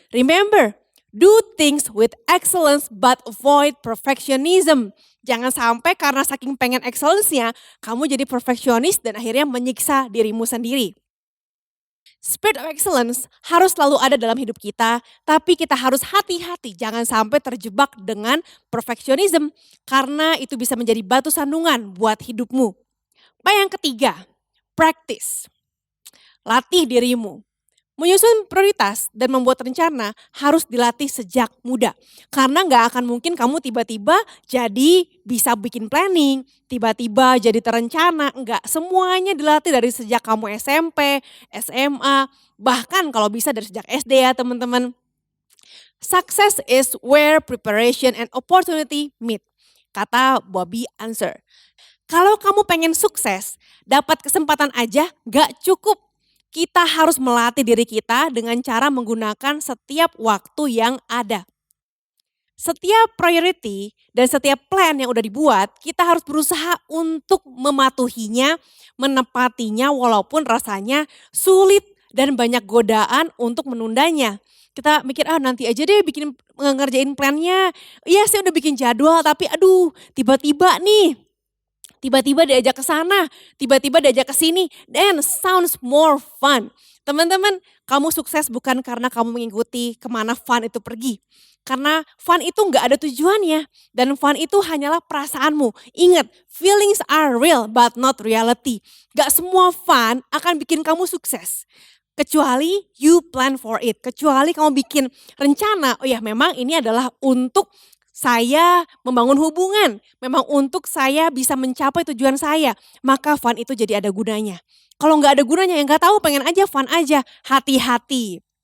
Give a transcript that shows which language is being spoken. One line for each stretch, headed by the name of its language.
English: Remember, do things with excellence but avoid perfectionism.
Indonesian: Jangan sampai karena saking pengen excellence-nya, kamu jadi perfeksionis dan akhirnya menyiksa dirimu sendiri.
English: Spirit of excellence
Indonesian: harus selalu ada dalam hidup kita, tapi kita harus hati-hati jangan sampai terjebak dengan perfeksionisme karena itu bisa menjadi batu sandungan buat hidupmu. Yang ketiga, practice. Latih dirimu. Menyusun prioritas dan membuat rencana harus dilatih sejak muda. Karena gak akan mungkin kamu tiba-tiba jadi bisa bikin planning, tiba-tiba jadi terencana. Enggak, semuanya dilatih dari sejak kamu SMP, SMA, bahkan kalau bisa dari sejak SD ya teman-teman.
English: Success is where preparation and opportunity meet,
Indonesian: kata
English: Bobby Answer.
Indonesian: Kalau kamu pengen sukses, dapat kesempatan aja gak cukup. Kita harus melatih diri kita dengan cara menggunakan setiap waktu yang ada. Setiap priority dan setiap plan yang udah dibuat, kita harus berusaha untuk mematuhinya, menepatinya walaupun rasanya sulit dan banyak godaan untuk menundanya. Kita mikir, nanti aja deh bikin ngerjain plannya. Iya sih udah bikin jadwal tapi aduh tiba-tiba diajak ke sana, tiba-tiba diajak ke sini,
English: then sounds more fun.
Indonesian: Teman-teman, kamu sukses bukan karena kamu mengikuti kemana fun itu pergi. Karena fun itu gak ada tujuannya, dan fun itu hanyalah perasaanmu. Ingat,
English: feelings are real but not reality.
Indonesian: Gak semua fun akan bikin kamu sukses. Kecuali
English: you plan for it,
Indonesian: kecuali kamu bikin rencana, oh ya memang ini adalah untuk saya membangun hubungan, memang untuk saya bisa mencapai tujuan saya, maka fun itu jadi ada gunanya. Kalau nggak ada gunanya, yang nggak tahu pengen aja fun aja, hati-hati.